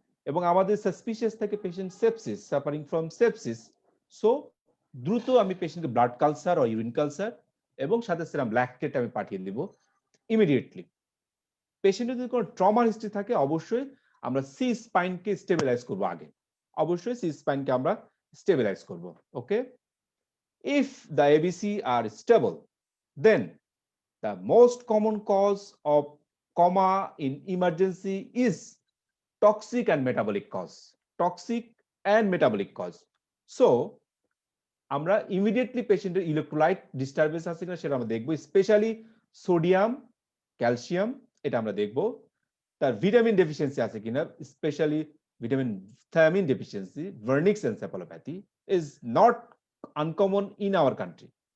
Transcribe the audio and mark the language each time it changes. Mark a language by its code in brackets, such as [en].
[bn] এবং আমাদের সাসপিশিয়াস থাকে patient sepsis, suffering from sepsis, so দ্রুত আমি পেশেন্টকে ব্লাড কালচার ও ইউরিন কালচার এবং সাথে সেরাম ল্যাকটেট আমি পাঠিয়ে দিব ইমিডিয়েটলি। পেশেন্টের যদি কোনো ট্রমার হিস্ট্রি থাকে, অবশ্যই আমরা সি স্পাইনকে স্টেবিলাইজ করব আগে, অবশ্যই সি স্পাইনকে আমরা স্টেবিলাইজ করব। [en] Okay, if the ABC are stable, then the most common cause of coma in emergency is toxic and metabolic cause. Toxic and metabolic cause. [bn] So, আমরা immediately পেশেন্টের ইলেকট্রোলাইট ডিস্টারবেন্স আছে কিনা সেটা আমরা দেখব, স্পেশালি সোডিয়াম, ক্যালসিয়াম, এটা আমরা দেখব। তার ভিটামিন ডেফিসিয়েন্সি আছে কিনা, specially vitamin thymine deficiency, [en] Wernicke's encephalopathy is not uncommon in our country.